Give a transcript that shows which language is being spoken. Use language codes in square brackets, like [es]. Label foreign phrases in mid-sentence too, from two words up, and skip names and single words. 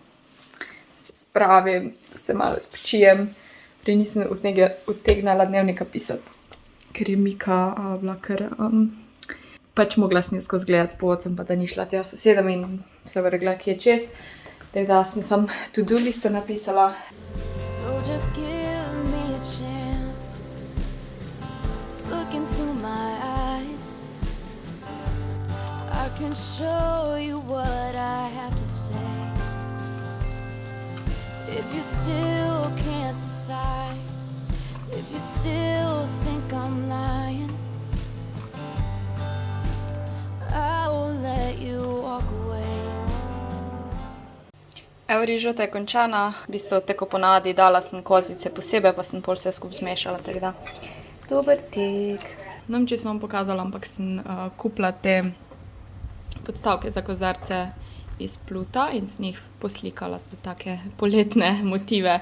[sl] Se spravim, se malo spočijem. Prej nisem utegnala dnevnika pisati, ker je Mika bila kar... Pač mogla sem jo skozi gledati povod, sem pa da ni šla tja sosedom in se vrgla kje čez. Tako da sem sam to-do listo napisala. [en] So just give me a chance. Look into my eyes. I can show you what I have to say. If you still can't decide, if you still think I'm lying, I will let you walk away. [sl] Evo, rižota je končana. V bistvu tako ponavadi dala sem kozice posebej, pa sem pol vse skupaj zmešala, tako da. Dober tek. Ne vem, če sem vam pokazala, ampak sem kupila te podstavke za kozarce iz Pluta in sem jih poslikala take poletne motive.